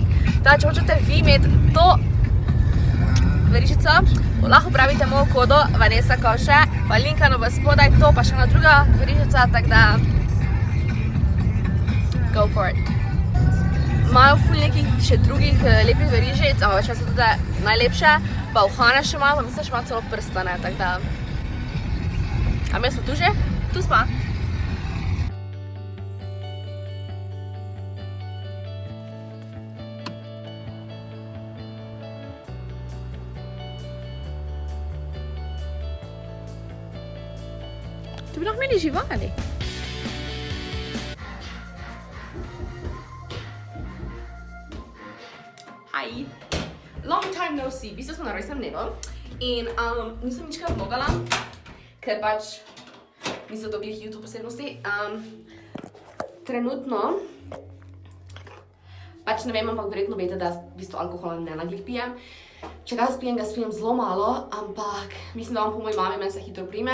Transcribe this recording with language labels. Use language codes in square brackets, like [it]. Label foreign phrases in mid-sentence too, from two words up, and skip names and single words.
[sl] Da, če hočete vi imeti to verižico, lahko pravite mojo kodo Vanessa Koše, pa linkano v spodaj, to pa še ena druga verižica, tako da [en] go for it. [sl] Imajo ful nekih še drugih lepih verižic, ampak če so tudi najlepše, pa uhane še malo, pa mislim, še malo celo prstane, tako da. A mi smo tu že? Tu smo. Tu bi lahko imeli živali. Hi. [en] Long time no see. [sl] V bistvu smo na rojstnem dnevu in nisem ničkaj vlogala, ker pač niso to glih YouTube posebnosti. Trenutno pač ne vem, ampak verjetno veste, da v bistvu alkohola ne naglih pijem. Če ga spijem zelo malo, ampak mislim, da vam po moji mami meni se hitro prime.